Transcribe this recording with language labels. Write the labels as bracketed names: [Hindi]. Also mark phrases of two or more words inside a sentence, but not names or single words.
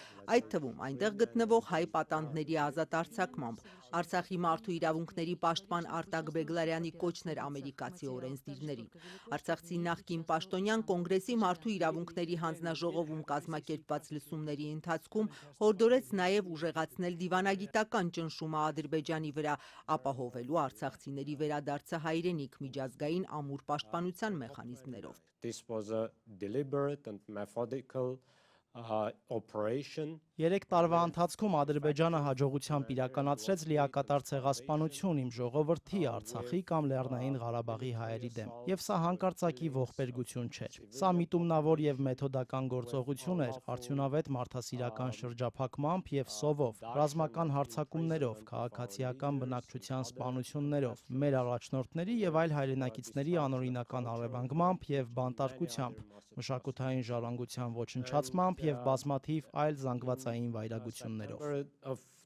[Armenian] այդ թվում այնտեղ գտնվող հայ պատանդների ազատ արձակմամբ, Արցախի մարդու իրավունքների պաշտպան Արտակ Բեգլարյանի կոչն էր ամերիկացի օրենսդիրներին։ Արցախցի նախկին պաշտոնյան կոնգրեսի մարդու իրավունքների հանձնաժողովում կազմակերպված լսումների ընթացքում հորդորեց նաև ուժեղացնել դիվանագիտական ճնշումը Ադրբեջանի վրա, ապահովելու արցախցիների վերադարձը հայրենիք միջազգային ամուր պաշտպանության մեխանիզմներով։ [English] This was a deliberate and methodical operation. [Armenian] 3 տարվա ընթացքում Ադրբեջանը հաջողությամբ իրականացրեց լիակատար ցեղասպանություն իմ ժողովրդի, Արցախի կամ Լեռնային Ղարաբաղի հայերի դեմ, եւ սա հանկարծակի ողբերգություն չէր։ Սա միտումնավոր եւ մեթոդական գործողություն էր, արդյունավետ մարդասիրական շրջափակմամբ եւ սովով, ռազմական հարձակումներով, քաղաքացիական բնակչության սպանություններով, մեր առաջնորդների եւ այլ հայրենակիցների անօրինական առևանգմամբ եւ բանտարկությամբ, մշակութային ժառանգության ոչնչացմամբ եւ բազմաթիվ այլ զանգվածային վայրագություններով։